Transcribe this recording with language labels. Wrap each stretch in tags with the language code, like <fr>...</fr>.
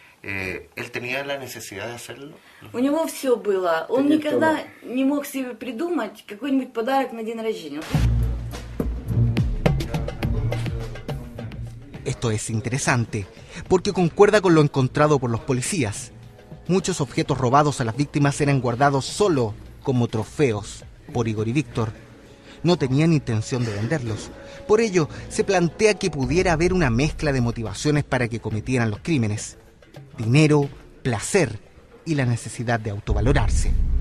<es>¿Él tenía la necesidad de hacerlo?</es> <ru>У него все было. Он никогда не мог себе придумать какой-нибудь подарок на день рождения.</ru> <es>Esto es interesante, porque concuerda con lo encontrado por los policías. Muchos objetos robados a las víctimas eran guardados solo como trofeos por Igor y Víctor. No tenían intención de venderlos. Por ello, se plantea que pudiera haber una mezcla de motivaciones para que cometieran los crímenes: dinero, placer y la necesidad de autovalorarse.</es>